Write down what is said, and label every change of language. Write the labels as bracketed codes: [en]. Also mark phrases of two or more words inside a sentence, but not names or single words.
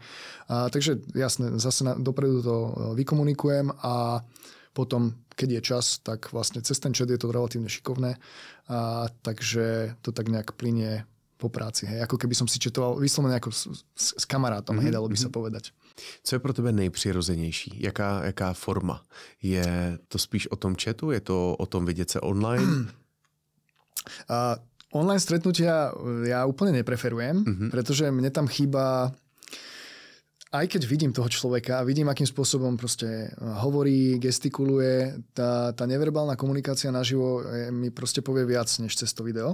[sk] Takže jasne, zase dopredu to vykomunikujem a potom, keď je čas, tak vlastne cez ten chat je to relatívne šikovné. Takže to tak nejak plynie po práci. Hej. Ako keby som si četoval vyslovene ako s kamarátom, hej, dalo by sa povedať. [cs] Co je pro tebe nejpřirozenější? Jaká forma? Je to spíš o tom chatu? Je to o tom vidět se online? [sk] Online stretnutia ja úplne nepreferujem, pretože mne tam chýba, aj keď vidím toho človeka a vidím, akým spôsobom proste hovorí, gestikuluje, tá neverbálna komunikácia naživo mi proste povie viac, než cez to video.